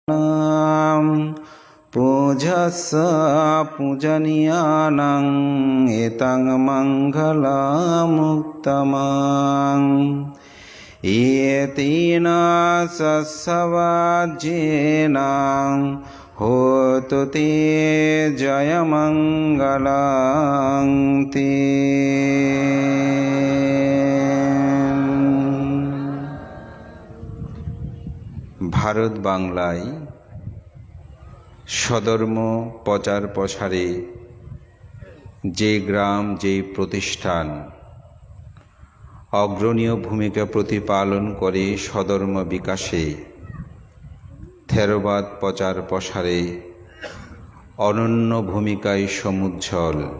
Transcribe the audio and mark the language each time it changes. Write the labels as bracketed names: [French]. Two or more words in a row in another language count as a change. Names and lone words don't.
[Pali] पूजस्स पूजनीयानां एतं मङ्गलमुत्तमम् एतेन सत्सवाज्येन होतु ते जयमङ्गलं ते। [Bangla] ভারত বাংলায় সধর্ম প্রচার প্রসারে যে গ্রাম যে প্রতিষ্ঠান অগ্রণীয় ভূমিকা প্রতিপালন করে সধর্ম বিকাশে থেরবাদ প্রচার প্রসারে অনন্য ভূমিকায় সমুজ্জ্বল,